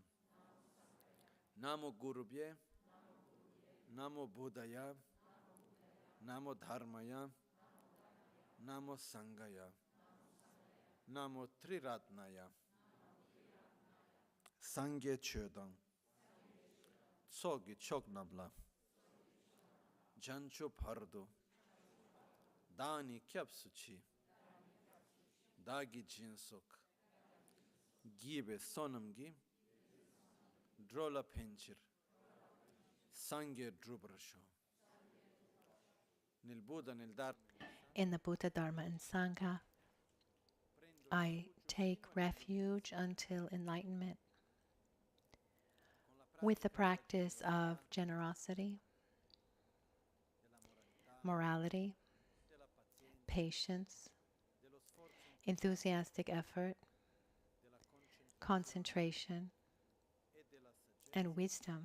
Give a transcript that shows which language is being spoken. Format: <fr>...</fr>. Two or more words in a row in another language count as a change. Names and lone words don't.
<sa>नमो गुरुभ्यः नमो बुद्धाय नमो धर्माय नमो संघाय. नमो त्रिरत्नाय.</sa> <bo>སངས་རྒྱས་ཆོས་དང. ཚོགས་ཀྱི་མཆོག་རྣམས་ལ། བྱང་ཆུབ་བར་དུ. བདག་ནི་སྐྱབས་སུ་མཆི། བདག་གིས་སྦྱིན་སོགས. བགྱིས་པའི་བསོད་ནམས་ཀྱིས། འགྲོ་ལ་ཕན་ཕྱིར. སངས་རྒྱས་འགྲུབ་པར་ཤོག.</bo> <it>Nel Buddha nel Dharma.</it> <en>In the Buddha, Dharma, and Sangha, I take refuge until enlightenment with the practice of generosity, morality, patience, enthusiastic effort, concentration, and wisdom.</en>